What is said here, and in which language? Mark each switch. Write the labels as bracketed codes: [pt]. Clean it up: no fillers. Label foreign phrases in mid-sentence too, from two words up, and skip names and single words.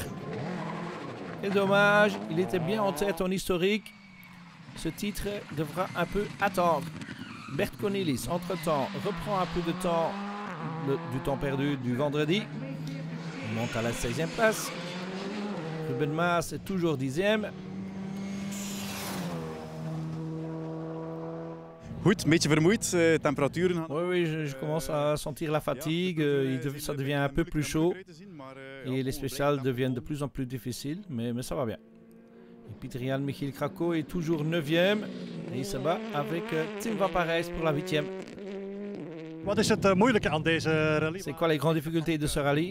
[fr] Et dommage, il était bien en tête en historique. Ce titre devra un peu attendre. Bert Cornelis, entre-temps, reprend un peu de temps, du temps perdu du vendredi. Il monte à la 16e place. Ruben Maas est toujours 10e. [nl] Goed, een beetje vermoeid, temperaturen. [fr] Oui, je commence à sentir la fatigue, ça devient un peu plus chaud et les spéciales deviennent de plus en plus difficiles, mais ça va bien. Et Pieter-Jan Michiel Krako est toujours 9e et il se bat avec Tim van Parijs pour la 8e. C'est quoi les grandes difficultés de ce rallye?